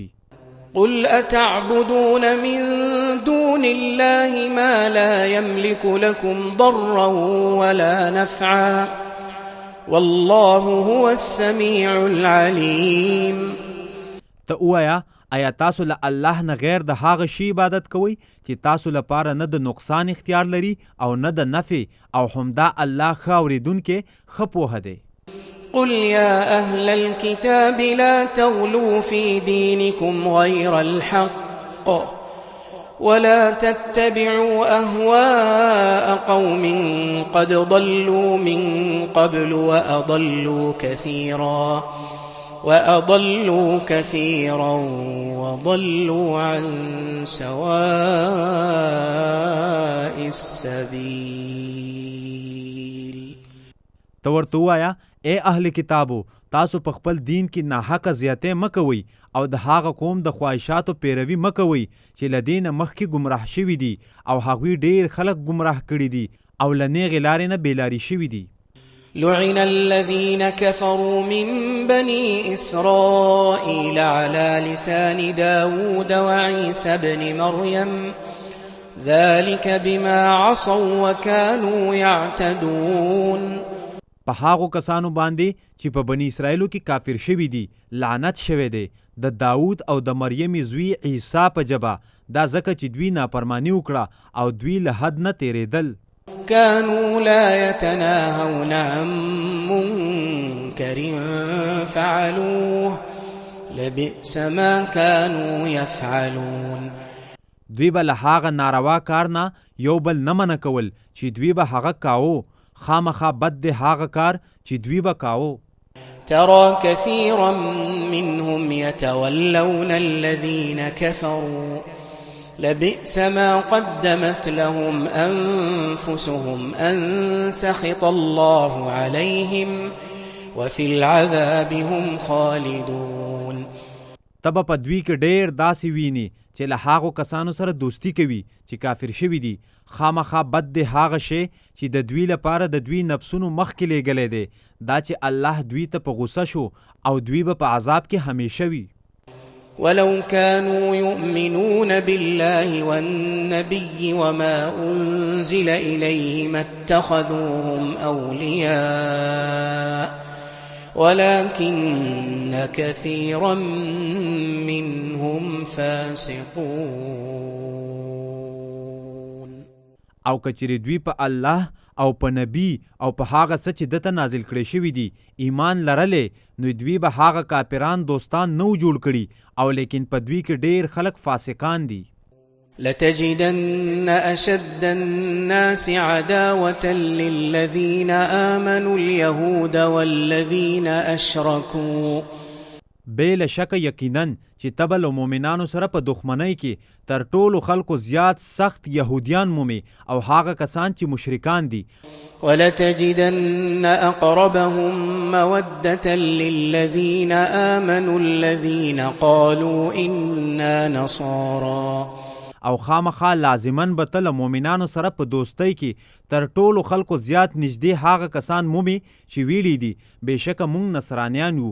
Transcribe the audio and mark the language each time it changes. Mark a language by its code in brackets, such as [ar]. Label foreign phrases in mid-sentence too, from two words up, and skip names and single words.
[ar] قل أتعبدون من دون الله ما لا يملك لكم ضرا ولا نفعا والله هو السميع العليم. [ps] ته ووایه آیا تاسو له الله نه غیر د هغه شي عبادت کوئ چې تاسو لپاره نه د نقصان اختیار لري او نه د نفع، او همدا الله ښه اورېدونکی ښه پوهه دی. [ar] قل يا أهل الكتاب لا تغلوا في دينكم غير الحق ولا تتبعوا أهواء قوم قد ضلوا من قبل وأضلوا كثيرا وضلوا عن سواء السبيل. [ps] ته ورته ووایه ای اهل کتابو، تاسو په خپل دین کې ناحقه زیاتې مه کوئ او د هغه قوم د خواهشاتو پیروي مه کوئ چې له دې نه مخکې ګمراه شوي دي، او هغوی ډېر خلک ګمراه کړي دي او له نیغې لارې نه بېلارې شوي دي. [ar] لعن الذين كفروا من بني إسرائيل على لسان داود وعيسى بن مريم ذلك بما عصوا وكانوا يعتدون. [ps] په هغو کسانو باندې چې په بني اسرائیلو کې کافر شوي دي لعنت شوی دی د داود او د مریم زوی عیسی په ژبه، دا ځکه چې دوی نافرمانی وکړه او دوی له حد نه تیریدل. [ar] كانوا لا يتناهون عن منكر فعلوه لبئس ما كانوا يفعلون. [ps] دوی به له هغه ناروا کار نه یو بل نه منع کول چې دوی به هغه کاوه، خامخا بد دی هغه کار چې دوی به کاوه. [ar] ترى كثيرا منهم يتولون الذين كفروا لبئس ما قدمت لهم أنفسهم أن سخط الله عليهم وفي العذاب هم خالدون. [ps] تبه په دوی کې ډېر داسې ویني چې له هغو کسانو سره دوستی کوي چې کافر شوي دي، خامخا بد دی هغه شی چې د دوی لپاره د دوی نفسونو مخکې لیږلی دی، دا چې الله دوی ته په غوسه شو او دوی به په عذاب کې همیشه وي. [ar] ولو كانوا يؤمنون بالله والنبي وما أنزل إليه ما اتخذوهم أولياء ولكن كثيرا منهم فاسقون. [ps] او کچری دوی په الله او په نبی او په هغه څه چې دته نازل کړی شوي دي ایمان لرلې، نو دوی به هغه کافران دوستان نو جوړ کړي، او لیکن په دوی کې ډېر خلک فاسقان دي. [ar] لتجدن أشد الناس عداوة للذين آمنوا اليهود والذين أشركوا. [ps] بې له شکه یقینا چې ته به له مؤمنانو سره په دښمنۍ کې تر ټولو خلکو زیات سخت یهودیان مومي او هغه کسان چې مشرکان دي. [ar] ولتجدن أقربهم مودة للذين آمنوا الذين قالوا إنا نصارى. [ps] او خامخا لازمن به ته له مؤمنانو سره په دوستۍ کې تر ټولو خلکو زیات نږدې هغه کسان مومي چې ویلي دي بېشکه موږ نصرانیان یو.